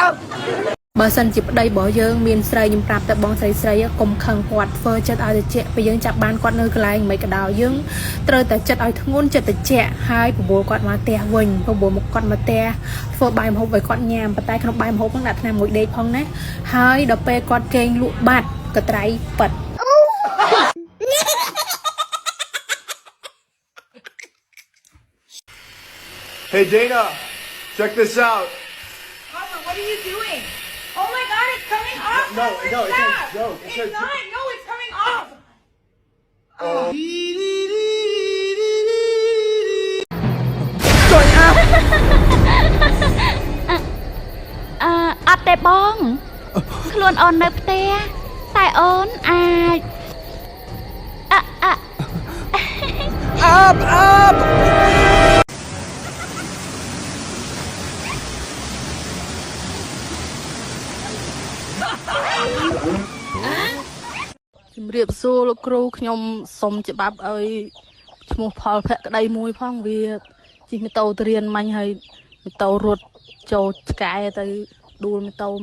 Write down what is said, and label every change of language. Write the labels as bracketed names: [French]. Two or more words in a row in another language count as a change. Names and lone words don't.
[Khmer] បើសិនជាប្តីរបស់យើងមានស្រីខ្ញុំប្រាប់តែបងស្រីកុំខឹងគាត់ធ្វើចិត្តឲ្យត្រជាក់ពេលយើងចាប់បានគាត់នៅកន្លែងមិនក៏ដោយយើងត្រូវតែចិត្តឲ្យធ្ងន់ចិត្តត្រជាក់ហើយបបួលគាត់មកផ្ទះវិញបបួលមកគាត់មកផ្ទះធ្វើបាយម្ហូបឲ្យគាត់ញ៉ាំប៉ុន្តែក្នុងបាយម្ហូបហ្នឹងដាក់ថ្នាំមួយដេកផងណាហើយដល់ពេលគាត់គេងលក់បាត់កត្រៃប៉ិត [English] Hey Dana, check this out. Mama, what are you doing? Oh my God, it's coming off. No, Holy no, crap. it's It's not. No, it's coming off. [Khmer] អត់ទេបងខ្លួនអូននៅផ្ទះតែអូនអាច ជំរាបសួរលោកគ្រូខ្ញុំសុំច្បាប់ឲ្យឈ្មោះផលភក្តីមួយផងវាជិះម៉ូតូទៅរៀនមាញ់ហើយម៉ូតូរត់ចូលឆ្កែទៅដួលម៉ូតូ